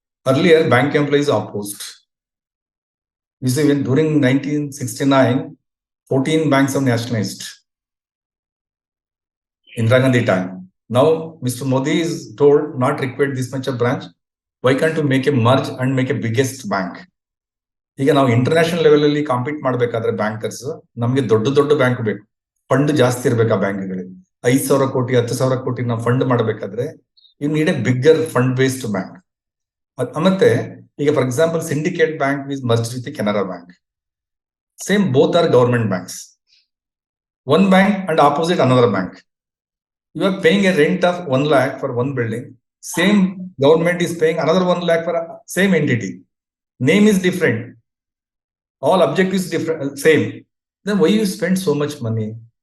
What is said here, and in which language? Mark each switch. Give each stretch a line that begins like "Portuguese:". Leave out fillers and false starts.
English: Earlier, bank employees opposed. You see, when during 1969, 14 banks are nationalized. Indira Gandhi time. Now, Mr. Modi is told not required this much of branch. Why can't you make a merge and make a biggest bank?
Kannada: ಈಗ ನಾವು international level ಅಲ್ಲಿ compete ಮಾಡ್ಬೇಕಾದ್ರೆ bankers ನಮ್ಗೆ ದೊಡ್ಡ bank ಬೇಕು, fund ಜಾಸ್ತಿ ಇರ್ಬೇಕು. ಆ ಬ್ಯಾಂಕ್ಗಳಿಗೆ 5,000 ಕೋಟಿ 10,000 ಕೋಟಿ ನಾವು ಫಂಡ್ ಮಾಡಬೇಕಾದ್ರೆ
English: You need a bigger fund based bank.
Kannada: ಮತ್ತೆ ಈಗ
English: For example Syndicate Bank is merge with Canara bank. Same both are government banks. One bank and opposite another bank. You are paying a rent of 1 lakh for one building. Same government is paying another 1 lakh for same entity. Name is different. All objectives different, same. Then why you spend so much money?